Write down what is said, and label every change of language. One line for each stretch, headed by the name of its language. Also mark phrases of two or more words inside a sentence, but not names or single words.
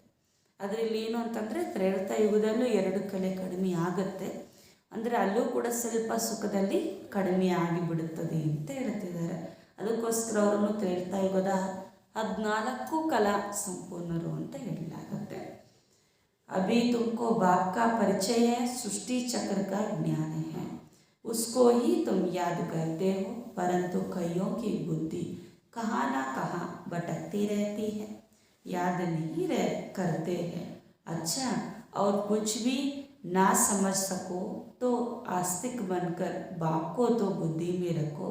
Kannada: ಅದರಲ್ಲಿ ಏನು ಅಂತಂದರೆ ತ್ರೇತಾ ಯುಗದಲ್ಲೂ 2 ಕಲೆ ಕಡಿಮೆ ಆಗುತ್ತೆ, ಅಂದರೆ ಅಲ್ಲೂ ಕೂಡ ಸ್ವಲ್ಪ ಸುಖದಲ್ಲಿ ಕಡಿಮೆ ಆಗಿಬಿಡುತ್ತದೆ ಅಂತ ಹೇಳ್ತಿದ್ದಾರೆ. ಅದಕ್ಕೋಸ್ಕರ ಅವರನ್ನು ತ್ರೇತಾ ಯುಗದ 14 ಕಲಾ ಸಂಪೂರ್ಣರು ಅಂತ ಹೇಳಲಾಗುತ್ತೆ.
Hindi: अभी तुमको बाप का परिचय है, सृष्टि चक्र का ज्ञान है, उसको ही तुम याद करते हो, परंतु कईयों की बुद्धि कहाँ ना कहाँ भटकती रहती है, याद नहीं करते हैं। अच्छा, और कुछ भी ना समझ सको तो आस्तिक बनकर बाप को तो बुद्धि में रखो।